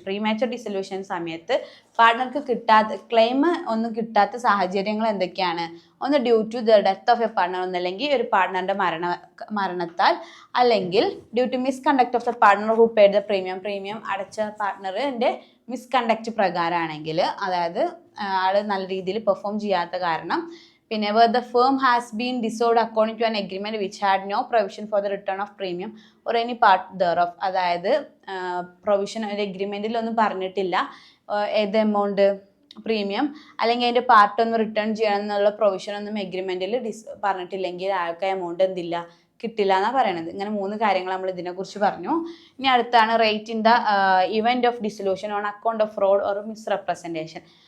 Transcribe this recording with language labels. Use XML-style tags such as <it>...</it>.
<ml>പ്രീമാച്ചർ dissolution സമയത്ത് പാർട്ണർക്ക് claim ഒന്നും കിട്ടാത്ത സാഹചര്യങ്ങൾ എന്തൊക്കെയാണ്? ഒന്ന്</ml> <en>due to the death of a partner,</en> <ml>ഒന്നല്ലെങ്കിൽ ഒരു പാർട്ണറിന്റെ മരണത്താൽ, അല്ലെങ്കിൽ</ml> <en>due to misconduct of the partner who paid the premium</en> <ml>അടച്ച പാർട്ണറിന്റെ മിസ്കണ്ടക്ട് പ്രകാരമാണെങ്കിൽ, അതായത് ആള് നല്ല രീതിയിൽ പെർഫോം ചെയ്യാത്ത കാരണം.</ml> <en>പിന്നെ where the firm has been dissolved according to an agreement which had no provision for the return of premium or any part thereof.</en> <ml>അതായത് provision ഒരു എഗ്രിമെൻറ്റിൽ ഒന്നും പറഞ്ഞിട്ടില്ല ഏത് എമൗണ്ട് പ്രീമിയം അല്ലെങ്കിൽ അതിൻ്റെ പാർട്ടൊന്നും റിട്ടേൺ ചെയ്യണം എന്നുള്ള പ്രൊവിഷൻ ഒന്നും എഗ്രിമെൻറ്റിൽ പറഞ്ഞിട്ടില്ലെങ്കിൽ ആൾക്ക് എമൗണ്ട് എന്തില്ല, കിട്ടില്ല എന്നാണ് പറയണത്. ഇങ്ങനെ 3 കാര്യങ്ങൾ നമ്മൾ ഇതിനെക്കുറിച്ച് പറഞ്ഞു. ഇനി അടുത്താണ്</ml> <en>Right in the event of dissolution on account of fraud or misrepresentation.</en>